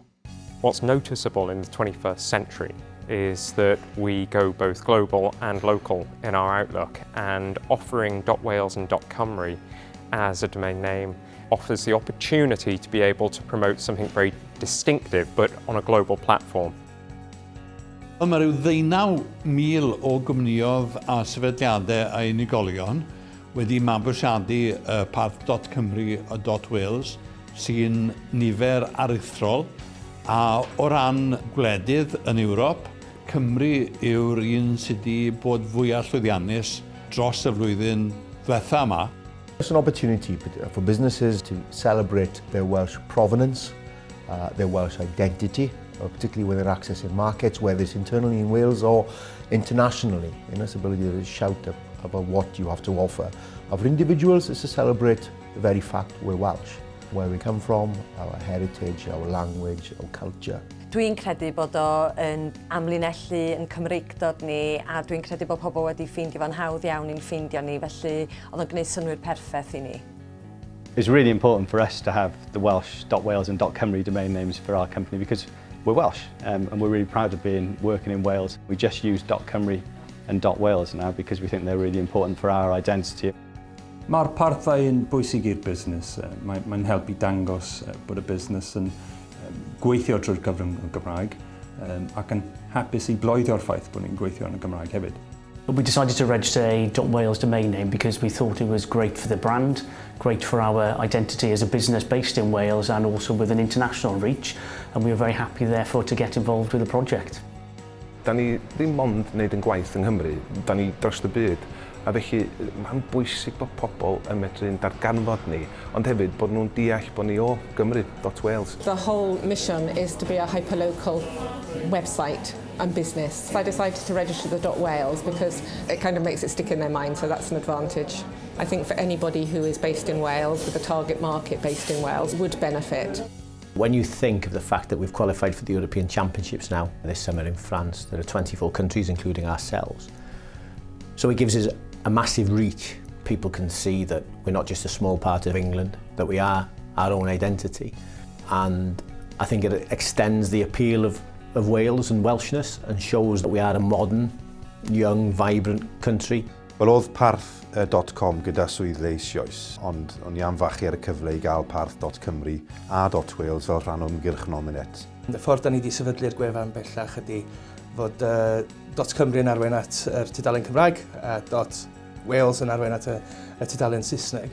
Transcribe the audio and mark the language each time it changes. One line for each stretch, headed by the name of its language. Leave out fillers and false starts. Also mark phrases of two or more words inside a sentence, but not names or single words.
English: What's noticeable in the 21st century is that we go both global and local in our outlook, and offering .wales and .cymru as a domain name offers the opportunity to be able to promote something very distinctive but on a global platform.
Welsh: Mae rhyw 19,000 o gwmnioedd a sefydliadau a unigolion wedi mabwysiadu parth.cymru a .wales sy'n nifer aruthrol, a o ran gwledydd yn Ewrop, Cymru yw'r un sydd wedi bod fwyaf llwyddiannus dros y flwyddyn ddiwetha yma.
English: It's an opportunity for businesses to celebrate their Welsh provenance, their Welsh identity, particularly when they're accessing markets, whether it's internally in Wales or internationally, in this ability to shout about what you have to offer. For individuals, it's to celebrate the very fact we're Welsh, where we come from, our heritage, our language, our culture.
Welsh: Dwi'n credu bod o yn amlinellu yn Cymreigdod ni, a dwi'n credu bod pobl wedi ffeindio fo'n hawdd iawn i'n ffeindio ni, felly oedd o'n gwneud synnwyr perffaith i ni.
English: It's really important for us to have the Welsh .wales and .cymru domain names for our company because we're Welsh and we're really proud of working in Wales. We just use .cymru and .wales now because we think they're really important for our identity.
Welsh: Mae'r parthau yn bwysig i'r busnes. Mae'n helpu dangos bod y busnes yn gweithio drwy'r gyfrwng y Gymraeg ac yn hapus i bloedio'r ffaith bod ni'n gweithio yn y Gymraeg hefyd.
English: We decided to register a .wales domain name because we thought it was great for the brand, great for our identity as a business based in Wales and also with an international reach, and we were very happy therefore to get involved with the project.
Welsh: Da ni ddim ond wneud yn gwaith yng Nghymru, da ni dros y byd. A felly mae'n bwysig bod pobl yn medru'n darganfod ni, ond hefyd bod nhw'n deall bod ni o Gymru, .wales.
English: The whole mission is to be a hyperlocal website and business. So I decided to register the .wales because it kind of makes it stick in their mind, so that's an advantage. I think for anybody who is based in Wales, with a target market based in Wales, would benefit. When you think of the fact that we've qualified for the European Championships now this summer in France, there are 24 countries including ourselves. So it gives us a massive reach. People can see that we're not just a small part of England, that we are our own identity. And I think it extends the appeal of Wales and Welshness and shows that we are a modern, young, vibrant country.
Welsh: Wel, oedd parth.com gyda swyddfa eisoes, ond o'n i anfachu ar y cyfle i gael parth.cymru a .wales fel rhan o ymgyrch Nominet. Y ffordd da ni wedi sefydlu'r gwefan bellach ydy fod .cymru yn arwain at yr tudalen Cymraeg a .wales yn arwain at y tudalen Saesneg.